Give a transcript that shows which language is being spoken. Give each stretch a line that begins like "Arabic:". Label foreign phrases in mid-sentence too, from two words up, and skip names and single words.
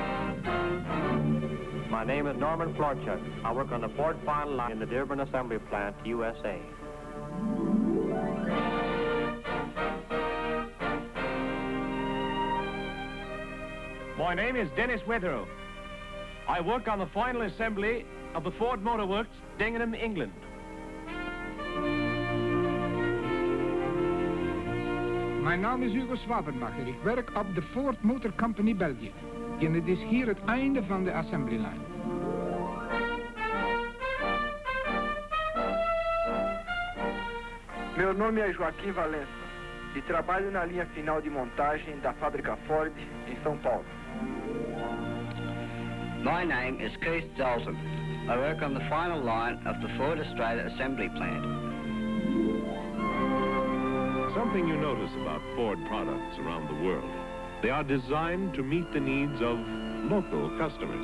English: My name is Norman Florchuk. I work on the Ford final line in the Dearborn Assembly Plant, USA. My name is Dennis Wetherill. I work on the final assembly of the Ford Motor Works, Dingenham, England.
Dutch: Mijn naam is Hugo Swabenmacher. Ik werk op de Ford Motor Company België. En het is hier het einde van de
English: assembly line.
Portuguese: Meu nome é Joaquim Valença e trabalho na linha final de montagem da fábrica Ford em São Paulo.
English: My name is Keith Dalton. I work on the final line of the Ford Australia Assembly Plant. Something you notice about Ford products around the world: they are designed to meet the needs of local customers.